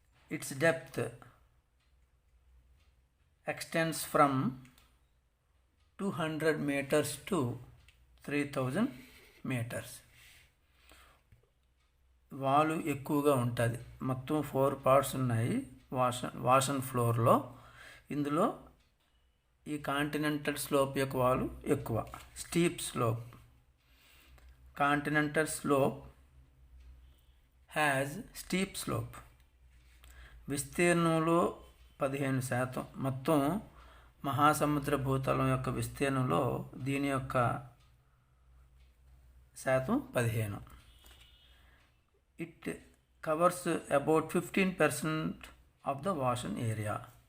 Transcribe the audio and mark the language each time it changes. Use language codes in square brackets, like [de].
[en] It's depth extends from 200 meters to 3000 meters. [te] వాలు ఎక్కువగా ఉంటుంది. మొత్తం 4 పార్ట్స్ ఉన్నాయి వాష్ అండ్ ఫ్లోర్లో. ఇందులో ఈ కాంటినెంటల్ స్లోప్ యొక్క వాలు ఎక్కువ. [en] Steep slope. Continental slope has steep slope. [te] విస్తీర్ణంలో 15%. మొత్తం మహాసముద్ర భూతలం యొక్క విస్తీర్ణంలో దీని యొక్క శాతం 15. [en] It covers about 15% of the ocean area.